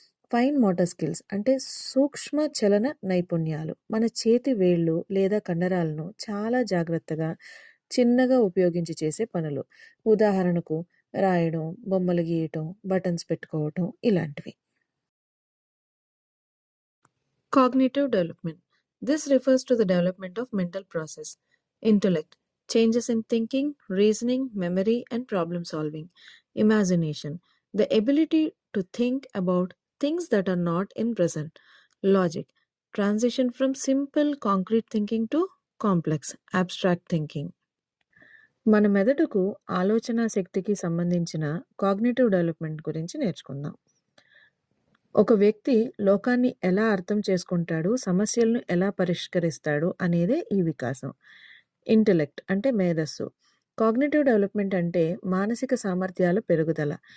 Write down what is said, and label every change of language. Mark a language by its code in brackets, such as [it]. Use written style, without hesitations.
[te] Fine motor skills అంటే సూక్ష్మ చలన నైపుణ్యాలు. మన చేతి వేళ్ళు లేదా కండరాలను చాలా జాగ్రత్తగా, చిన్నగా ఉపయోగించి చేసే పనులు. ఉదాహరణకు రాయడం, బొమ్మలు గీయటం, బటన్స్ పెట్టుకోవటం ఇలాంటివి. [en] Cognitive development. This refers to the development of mental process, intellect, changes in thinking, reasoning, memory, and problem solving. Imagination. The ability to think about things that are not in present. Logic. Transition from simple concrete thinking to complex abstract thinking. [te] మన మెదడుకు ఆలోచనా శక్తికి సంబంధించిన cognitive development గురించి నేర్చుకుందాం. ఒక వ్యక్తి లోకాన్ని ఎలా అర్థం చేసుకుంటాడు, సమస్యలను ఎలా పరిష్కరిస్తాడు అనేదే ఈ వికాసం. ఇంటెలెక్ట్ అంటే మేధస్సు. కాగ్నిటివ్ డెవలప్మెంట్ అంటే మానసిక సామర్థ్యాల పెరుగుదల.